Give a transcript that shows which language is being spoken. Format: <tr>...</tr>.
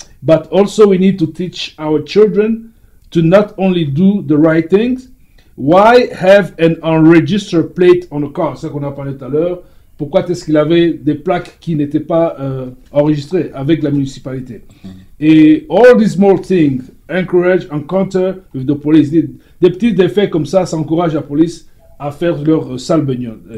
<en>But also we need to teach our children to not only do the right things. Why have an unregistered plate on a car?</en> <fr>C'est ce qu'on a parlé tout à l'heure. Pourquoi est-ce qu'il avait des plaques qui n'étaient pas enregistrées avec la municipalité?</fr> <en>Et all these small things encourage encounter with the police.</en> <fr>Des petits effets comme ça encouragent la police à faire leur sale beugnotte.</fr>